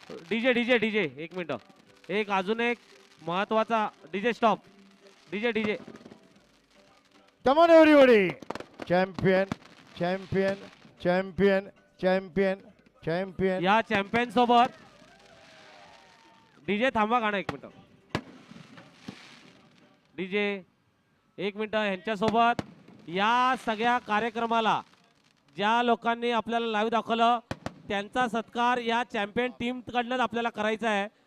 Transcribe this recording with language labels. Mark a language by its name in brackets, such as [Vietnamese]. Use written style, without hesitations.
[Marathi] DJ DJ DJ एक minute, एक अजून एक महत्वाचा DJ stop, DJ DJ [English] Come on, everybody. Champion, champion, champion, champion, champion. [Marathi] या चॅम्पियन सोबत डीजे थांबा गाणं एक मिनिट, डीजे एक मिनिट, ह्यांच्यासोबत या सगळ्या कार्यक्रमाला ज्या लोकांनी आपल्याला लाईव्ह दाखवलं त्यांचा सत्कार या चॅम्पियन टीम कडनं आपल्याला करायचा आहे.